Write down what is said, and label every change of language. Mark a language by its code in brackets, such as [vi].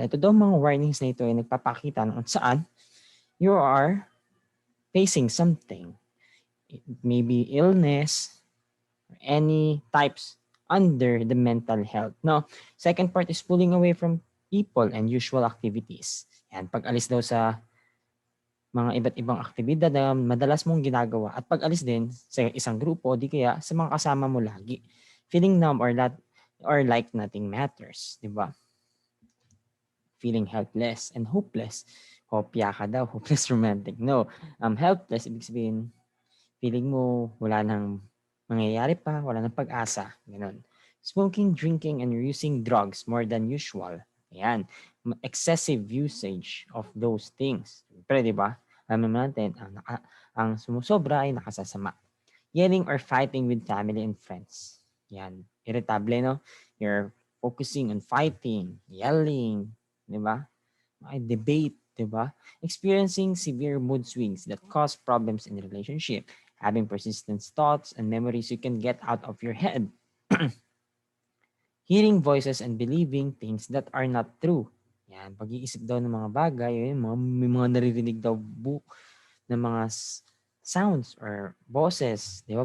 [tl] Ito daw mga warnings na ito ay nagpapakita kung saan [en] you are facing something. It may be illness or any types under the mental health. No, second part is pulling away from people and usual activities. [tl] Yan, pag-alis daw sa mga iba't ibang aktibidad na madalas mong ginagawa at pag-alis din sa isang grupo di kaya sa mga kasama mo lagi. [en] Feeling numb or like nothing matters, di ba? Feeling helpless and hopeless. [tl] Hopya ka daw, [en] hopeless romantic. [tl] No, helpless, ibig sabihin, feeling mo wala nang mangyayari pa, wala nang pag-asa. Ganun. [en] Smoking, drinking, and using drugs more than usual. Ayan. Excessive usage of those things. [tl] Pero di ba, alam naman natin, ang sumusobra ay nakasasama. [en] Yelling or fighting with family and friends. Yan. Irritable, no? You're focusing on fighting, yelling, di ba? Debate, di ba? Experiencing severe mood swings that cause problems in the relationship. Having persistent thoughts and memories you can get out of your head. Hearing voices and believing things that are not true. [tl] Yan, pag-iisip daw ng mga bagay, may mga naririnig daw ng mga sounds or boses, di ba?